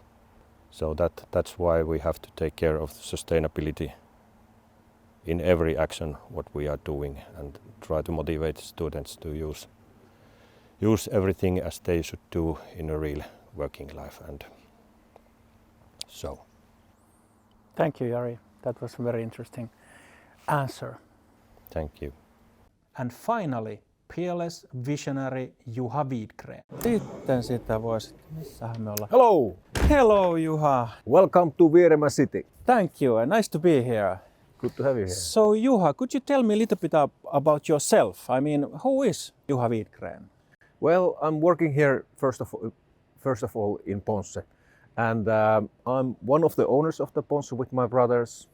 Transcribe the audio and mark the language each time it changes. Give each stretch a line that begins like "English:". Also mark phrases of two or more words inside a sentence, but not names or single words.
English: So that's why we have to take care of sustainability in every action what we are doing, and try to motivate students to use everything as they should do in a real working life. And so. Thank you, Jari. That was a very interesting answer. Thank you. And finally, peerless visionary Juha Widgren.
Finnish: Sitten sitä voisi, missähän me ollaan?
English: Hello, Hello Juha. welcome to Vieremä City. Thank you and nice to be here. Good to have you here. So Juha, could you tell me a little bit about yourself? I mean, who is Juha Widgren? Well, I'm working here first of all in Ponsse, and I'm one of the owners of the Ponsse with my brothers.